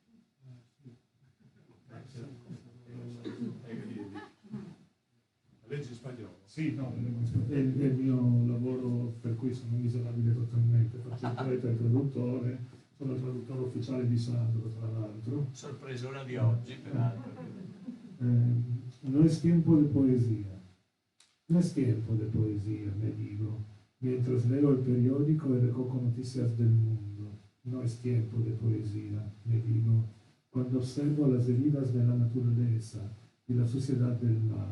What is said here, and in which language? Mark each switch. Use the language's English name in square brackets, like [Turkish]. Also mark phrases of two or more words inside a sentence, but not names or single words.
[Italian] Leggi in spagnolo? Sì, no, è il mio lavoro per cui sono miserabile totalmente. Faccio il poeta e il traduttore, sono il traduttore ufficiale di Sandro, tra l'altro. Sorpresona di oggi, peraltro. [Spanish] No es tiempo de poesía. No es tiempo de poesía, me digo, mientras leo el periódico y recojo noticias del mundo. No es tiempo de poesía, me digo, cuando observo las heridas de la naturaleza y la suciedad del mar.